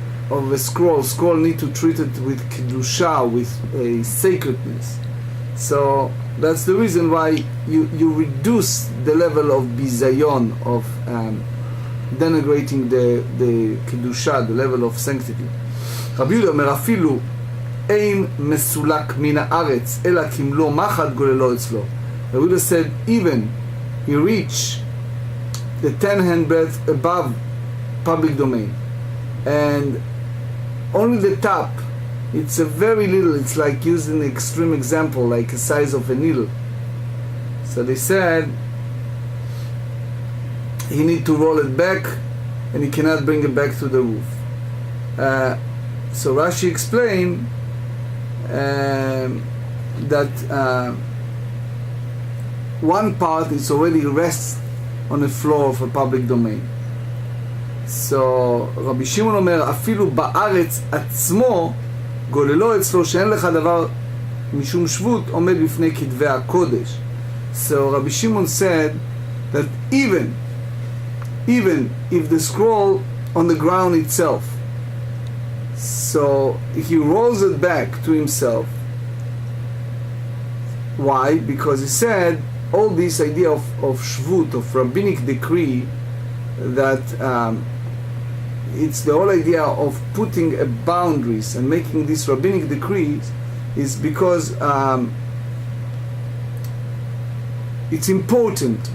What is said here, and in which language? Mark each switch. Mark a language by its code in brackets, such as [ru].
[en] of a scroll need to treat it with kedusha, with a sacredness. So that's the reason why you reduce the level of bizayon, of denigrating the kedusha, the level of sanctity. [he] Rabbi Yehuda אומר אפילו אין מסולק מן הארץ אלא כמלוא מחט גוללו אצלו. [en] Rabbi Yehuda said even he reached the 10 handbreadth above public domain, and only the top, it's a very little, it's like using an extreme example, like the size of a needle. So they said he need to roll it back and he cannot bring it back to the roof. So Rashi explained that one part is already rests on the floor of a public domain. [he] So רבי שמעון אומר אפילו בארץ עצמו גוללו אצלו שאין לך דבר משום שבות עומד בפני כתבי הקודש. [en] So Rabbi Shimon said that even if the scroll on the ground itself, so he rolls it back to himself. Why? Because he said all this idea of shvut, of rabbinic decree, that it's the whole idea of putting a boundaries and making these rabbinic decrees is because it's important.